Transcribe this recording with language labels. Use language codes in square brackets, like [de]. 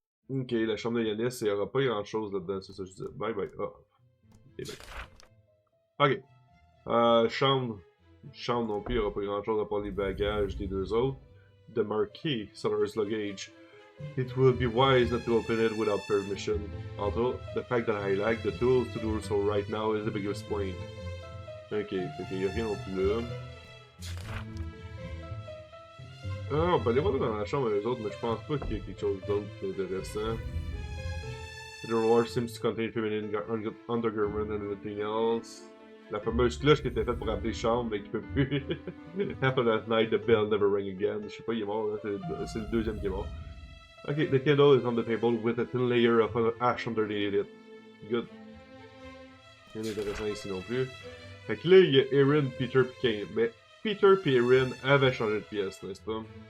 [fr] Ok, la chambre de Yanis, il n'y aura pas grand chose là-dedans, c'est ça que je disais. [en] Bye bye. Oh. [fr] Ok. Chambre. Chambre non plus, il n'y aura pas grand chose à part les bagages des deux autres. [en] The Marquis, seller's luggage. It would be wise not to open it without permission. Although, the fact that I lack the tools to do so right now is the biggest point. [fr] Ok, fait qu'il n'y a rien non plus là. Ah, on peut aller voir dans la chambre des autres, mais je pense pas qu'il y ait quelque chose d'autre d'intéressant. [en] The drawer seems to contain feminine undergarment and anything else. [fr] La fameuse cloche qui était faite pour appeler chambre, mais qui peut plus. [en] After that night, the bell never rang again. [fr] Je sais pas, il est mort, hein? C'est le deuxième qui est mort. [en] Okay, the candle is on the table with a thin layer of ash underneath it. Good. [fr] Rien d'intéressant ici non plus. Fait que là, il y a Erin, Peter pis Kane. Mais Peter pis Erin avaient changé de pièce, n'est-ce pas?